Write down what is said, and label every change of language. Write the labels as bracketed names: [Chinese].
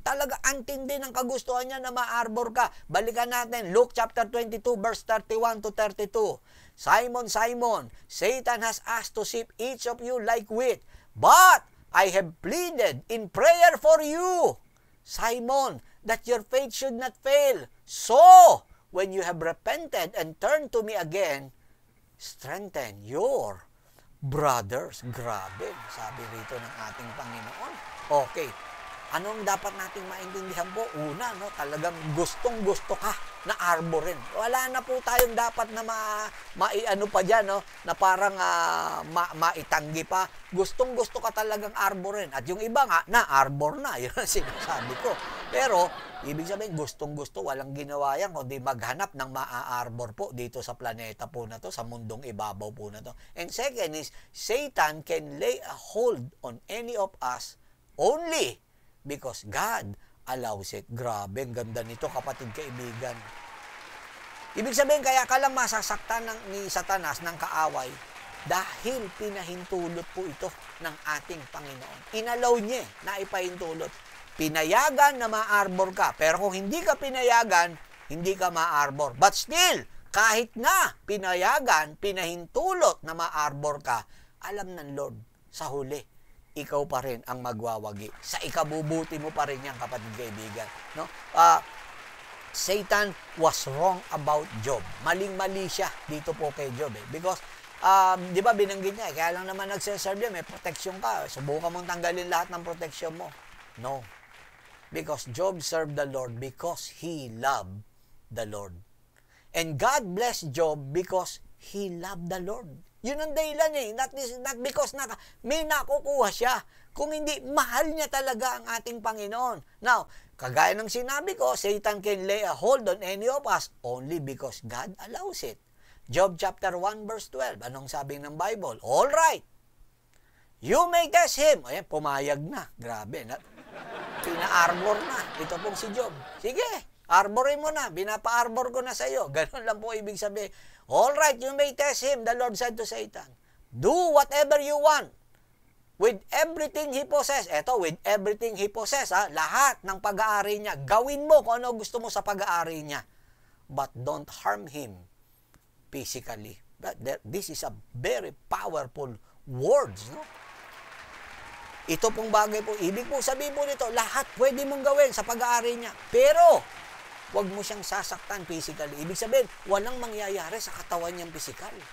[Filipino] Talaga antindi ng kagustuhan niya na ma-arbor ka. Balikan natin, Luke chapter 22, verse 31 to 32. [English] Simon, Simon, Satan has asked to sift each of you like wheat, but I have pleaded in prayer for you, Simon, that your faith should not fail. So, when you have repented and turned to me again, strengthen your brothers. [Filipino] Grabe, sabi rito ng ating Panginoon. Okay, anong dapat nating maintindihan po? Una, no, talagang gustong-gusto ka na arborin. Wala na po tayong dapat na maiano pa dyan, no, na parang maitanggi pa. Gustong-gusto ka talagang arborin. At yung iba nga, na-arbor na. Yun ang sinasabi ko. Pero, ibig sabihin, gustong-gusto, walang ginawa yan, kundi maghanap ng maa-arbor po dito sa planeta po na to, sa mundong ibabaw po na to. [English] And second is, Satan can lay a hold on any of us only because God allows it. [Filipino] Grabe, ang ganda nito, kapatid kaibigan. Ibig sabihin, kaya ka lang masasaktan ni Satanas ng kaaway dahil pinahintulot po ito ng ating Panginoon. Inalaw niya na ipahintulot. Pinayagan na ma-arbor ka. Pero kung hindi ka pinayagan, hindi ka ma-arbor. But still, kahit na pinayagan, pinahintulot na ma-arbor ka, alam ng Lord, sa huli, ikaw pa rin ang magwawagi. Sa ikabubuti mo pa rin yan, kapatid kaibigan. No? [English] Satan was wrong about Job. [Filipino] Maling-mali siya dito po kay Job. Because, di ba binanggit niya, kaya lang naman nagseserve niya, may protection ka. Subukan mong tanggalin lahat ng protection mo. No. [English] Because Job served the Lord because he loved the Lord. And God blessed Job because he loved the Lord. [Filipino] Yun ang dahilan Not because may nakukuha siya. Kung hindi, mahal niya talaga ang ating Panginoon. [English] Now, [Filipino] kagaya ng sinabi ko, [English] Satan can lay a hold on any of us only because God allows it. Job chapter 1 verse 12. [Filipino] Anong sabi ng Bible? [English] All right. You may test him. [Filipino] Ayan, pumayag na. Grabe. Pina-arbor na. Ito pong si Job. Sige, arborin mo na. Binapa-arbor ko na sa iyo. Ganun lang po ibig sabihin. [English] All right, you may test him, the Lord said to Satan. Do whatever you want with everything he possess. [Filipino] Eto, [English] with everything he possess, [Filipino] lahat ng pag-aari niya. Gawin mo kung ano gusto mo sa pag-aari niya. [English] But don't harm him physically. This is a very powerful words, no? [Filipino] Ito pong bagay po, ibig po sabihin po nito, lahat pwede mong gawin sa pag-aari niya. Pero, huwag mo siyang sasaktan physically. Ibig sabihin, walang mangyayari sa katawan niyang physical.